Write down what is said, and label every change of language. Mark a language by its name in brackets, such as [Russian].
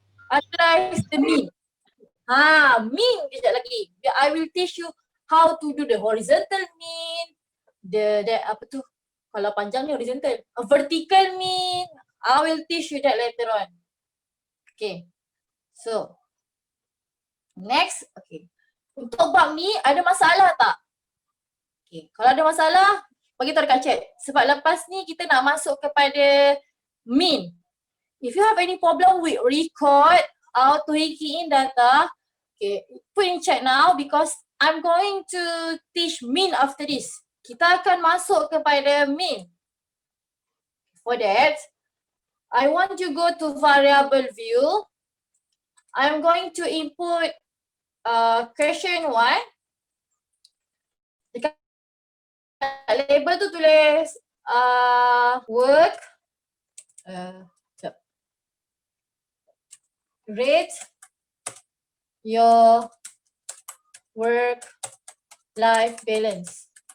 [English] Analyze the mean. Mean [Malay] kejap lagi. [English] I will teach you how to do the horizontal mean, the [Malay] apa tu? Kalau panjang ni horizontal. [English] A vertical mean. I will teach you that later on. Okay. So next, okay. [Malay] Untuk bab ni ada masalah tak? Okay. Kalau ada masalah, bagi tahu dekat chat. Sebab lepas ni kita nak masuk kepada mean. [English] If you have any problem with record, how to key in data, okay, put in chat now because I'm going to teach mean after this. [Malay] Kita akan masuk kepada mean. [English] For that, I want you go to variable view. I'm going to input question 1. [Malay] Dekat label tu tulis [English] work, rate your work-life balance.